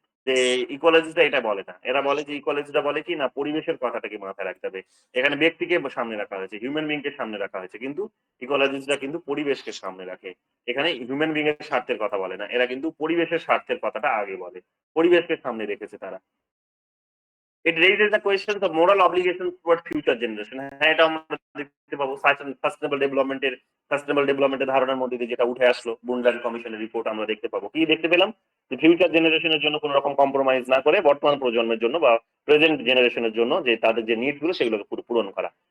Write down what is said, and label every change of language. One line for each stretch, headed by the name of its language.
Bangla: যে ইকোলজিটা এটা বলে না, এরা বলে যে ইকোলজিটা বলে কি না পরিবেশের কথাটাকে মাথায় রাখতে হবে। এখানে ব্যক্তিকে সামনে রাখা হয়েছে, হিউম্যান বিং কে সামনে রাখা হয়েছে, কিন্তু ইকোলজিটা কিন্তু পরিবেশকে সামনে রাখে। এখানে হিউম্যান বিং এর স্বার্থের কথা বলে না, এরা কিন্তু পরিবেশের স্বার্থের কথাটা আগে বলে, পরিবেশকে সামনে রেখেছে তারা।
English: It raises the question of moral obligations towards future generation.
Bangla: হ্যাঁ, এটা আমরা দেখতে পাবো সাস্টেনেবল ডেভেলপমেন্টের ধারণার মধ্যে দিয়ে যেটা উঠে আসলো বুন্ডান কমিশনের রিপোর্ট আমরা দেখতে পাবো। কি দেখতে পেলাম? যে ফিউচার জেনারেশনের জন্য কোনো রকম কম্প্রোমাইজ না করে বর্তমান প্রজন্মের জন্য বা প্রেজেন্ট জেনারেশনের জন্য যে তাদের যে নিড গুলো সেগুলোকে পূরণ করা।